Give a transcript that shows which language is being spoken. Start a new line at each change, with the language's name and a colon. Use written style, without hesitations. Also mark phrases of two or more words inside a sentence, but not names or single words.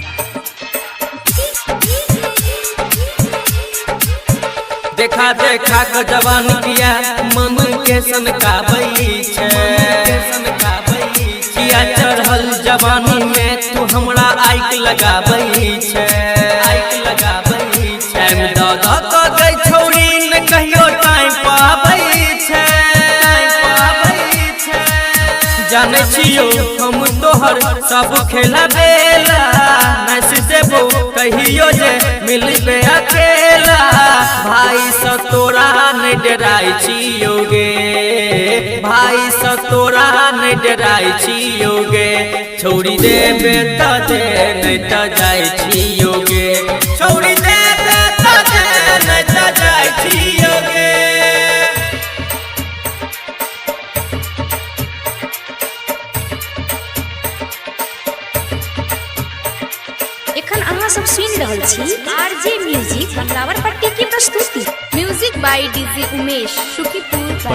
Maithili: देखा देखा के जवान किया मन के सनकाबै छै, किया चढ़ल जवानी में तू हमरा आइक लगाबै छै, आइक लगाबै छै। टाइम द द गई छोड़ी न कहियो टाइम पाबै छै, टाइम पाबै छै। जाने छियो हम तोहर सब खेला बेला, मैस देबो कहियो जे मिलबे अकेला। भाई सा तोरा नहीं डराई छियो गे, भाई सा तोरा नहीं डराई छियो गे। छोड़ी देबे त दे नहीं त जाय छियो गे, छोड़ी देबे त दे नहीं त जाय छियो गे। एखन अहाँ सब सुनि रहल छी आरजे म्यूजिक अमरावती की प्रस्तुति।
English: Music by DJ उमेश सुखीपुर बाजार।